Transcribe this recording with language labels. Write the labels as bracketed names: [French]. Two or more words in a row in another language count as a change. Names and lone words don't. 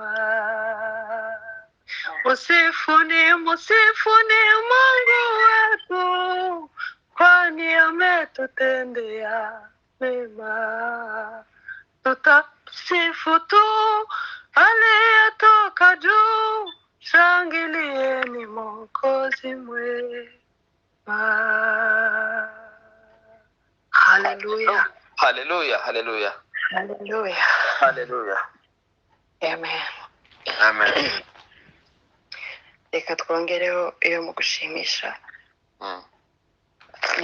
[Swahili] Musifuni Mungu wetu, kwani ametutendea mema. Tutasifu tu aliyetoka juu, shangilieni Mwokozi mwema. Haleluya. Haleluya, haleluya. Haleluya. Haleluya. Amen. Amen. [Rundi] Reka twongereho iyo mu gushimisha.